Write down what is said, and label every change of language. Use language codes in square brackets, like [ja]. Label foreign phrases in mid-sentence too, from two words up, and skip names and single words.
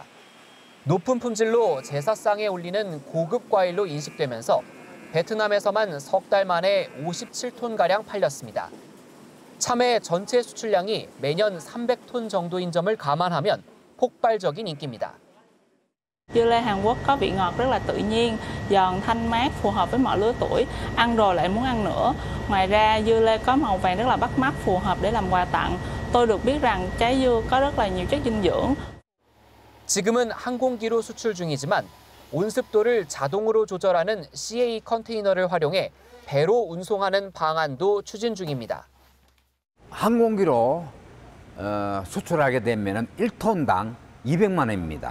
[ko] 높은 품질로 제사상에 올리는 고급 과일로 인식되면서 베트남에서만 석 달 만에 57톤가량 팔렸습니다. 참외 전체 수출량이 매년 300톤 정도인 점을 감안하면 폭발적인 인기입니다. [vi] Dưa lê Hàn Quốc có vị ngọt rất là tự nhiên, giòn, thanh mát, phù hợp với mọi lứa tuổi, ăn rồi lại muốn ăn nữa. Ngoài ra dưa lê có màu vàng rất là bắt mắt, phù hợp để làm quà tặng. Tôi được biết rằng trái dưa có rất là nhiều chất dinh dưỡng. [ko] 지금은 항공기로 수출 중이지만 온습도를 자동으로 조절하는 CA 컨테이너를 활용해 배로 운송하는 방안도 추진 중입니다. 항공기로 수출하게 되면 1톤당 200만 원입니다.